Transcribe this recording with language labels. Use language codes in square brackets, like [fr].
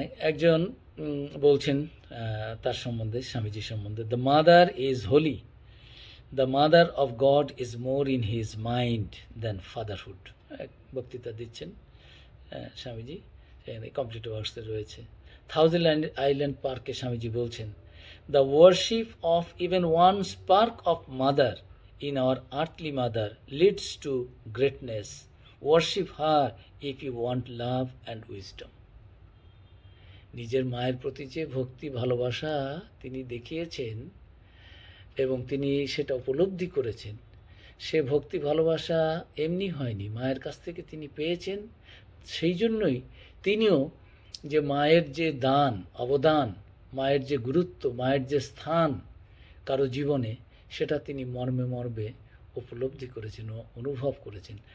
[bn] একজন বলছেন তার সম্বন্ধে, স্বামীজির সম্বন্ধে, [en] The mother is holy, the mother of God is more in his mind than fatherhood. [bn] এক বক্তৃতা দিচ্ছেন স্বামীজি, সেখানে কমপ্লিট ওয়ার্কসে রয়েছে। থাউজেন্ড আইল্যান্ড পার্কে স্বামীজি বলছেন, [en] The worship of even one spark of mother in our earthly mother leads to greatness. Worship her if you want love and wisdom. [bn] নিজের মায়ের প্রতি যে ভক্তি ভালোবাসা তিনি দেখিয়েছেন এবং তিনি সেটা উপলব্ধি করেছেন, সে ভক্তি ভালোবাসা এমনি হয়নি, মায়ের কাছ থেকে তিনি পেয়েছেন। সেই জন্যই তিনিও যে মায়ের যে দান অবদান, মায়ের যে গুরুত্ব, মায়ের যে স্থান কারো জীবনে, সেটা তিনি মর্মে মর্মে উপলব্ধি করেছেন ও অনুভব করেছেন।